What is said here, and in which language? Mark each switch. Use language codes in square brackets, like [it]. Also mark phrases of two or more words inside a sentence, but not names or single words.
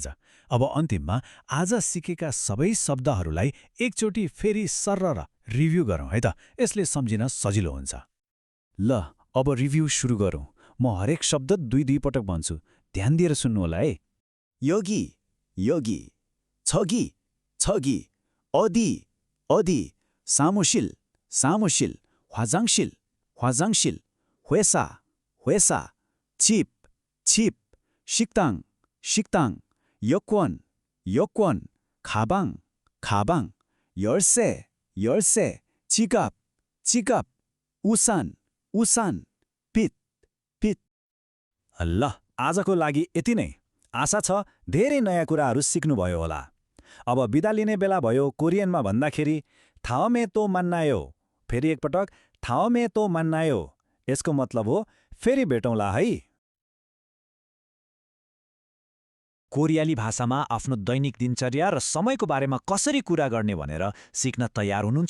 [ne] अब अन्तिममा आज सिकेका सबै शब्दहरूलाई एकचोटि फेरि सर्र रिभ्यू गरौँ है त। यसले सम्झिन सजिलो हुन्छ। ल, अब रिभ्यू सुरु गरौँ। म हरेक शब्द 2-2 पटक भन्छु, ध्यान दिएर सुन्नु होला है। [ko] 여기, 저기, 어디, 사무실, 화장실, 회사, 집, 식당, 여권, 가방, 열쇠, 지갑, 우산, 빗. [ne] ल, आजको लागि यति नै। आशा छ धेरै नयाँ कुराहरू सिक्नुभयो होला। अब बिदा लिने बेला भयो। कोरियनमा भन्दाखेरि [ko] 다음에 또 만나요. [ne] फेरि एकपटक [ko] 다음에 또 만나요. [ne] यसको मतलब हो फेरि भेटौँला है। कोरियाली भाषामा आफ्नो दैनिक दिनचर्या र समयको बारेमा कसरी कुरा गर्ने भनेर सिक्न तयार हुनुहुन्छ?